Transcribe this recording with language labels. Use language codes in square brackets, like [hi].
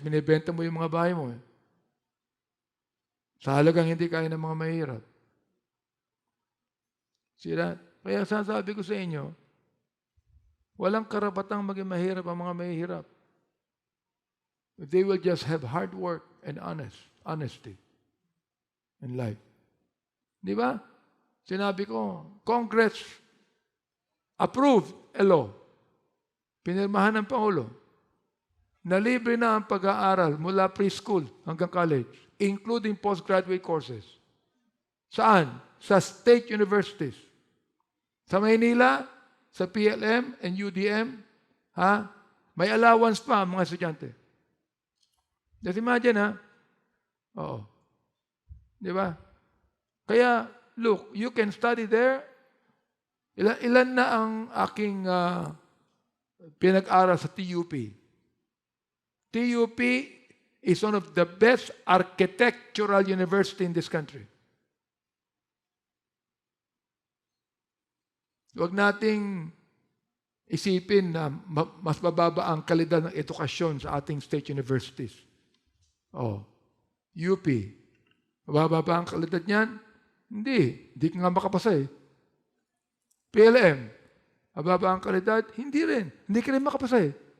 [tl] Binibenta mo yung mga bahay mo eh. Sa halagang hindi kaya ng mga mahirap. Sila, kaya sasabi ko sa inyo, walang karapatang maging mahirap ang mga mahirap. [en] If they will just have hard work and honesty in life. [tl] Di ba? Sinabi ko, [en] Congress approved a law. [tl] Pinirmahan ng Pangulo na libre na ang pag-aaral mula preschool hanggang college, [en] including postgraduate courses. [tl] Saan? Sa state universities. Sa Manila, sa PLM and UDM, may allowance pa ang mga estudyante. [en] Just imagine, [tl] Oo. Di ba? [en] Kaya, look, you can study there. [tl] Ilan na ang aking pinag-aral sa TUP? [en] TUP is one of the best architectural university in this country. [tl] Huwag nating isipin na mas mababa ang kalidad ng edukasyon sa ating state universities. UP. Mababa ba ang kalidad niyan? Hindi. Hindi ka nga makapasa eh. PLM. Mababa ang kalidad? Hindi rin. Hindi ka rin makapasa eh.